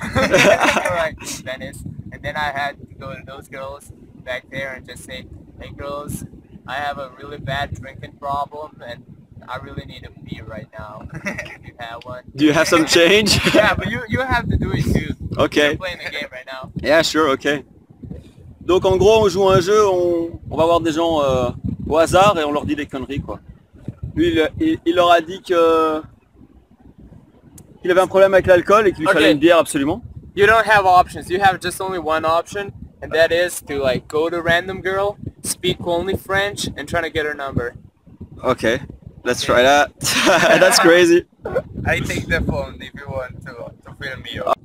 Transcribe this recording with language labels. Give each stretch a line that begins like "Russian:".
English: They're like, Venice. And then I had to go to those girls back there and just say, hey girls, I have a really bad drinking problem and I really need a beer right now. If you have one. Do you have some change? Yeah, but you have to do it too. Okay. You're playing the game right now. Yeah, sure, ok.
French: Donc en gros, on joue un jeu, on va voir des gens au hasard et on leur dit des conneries quoi. Lui, il leur a dit que qu'il avait un problème avec l'alcool et qu'il lui fallait une bière absolument.
English: You don't have options. You have just only one option, and that is to like go to a random girl, speak only French, and try to get her number. Okay, let's try that. That's crazy. I take the phone if you want to film me.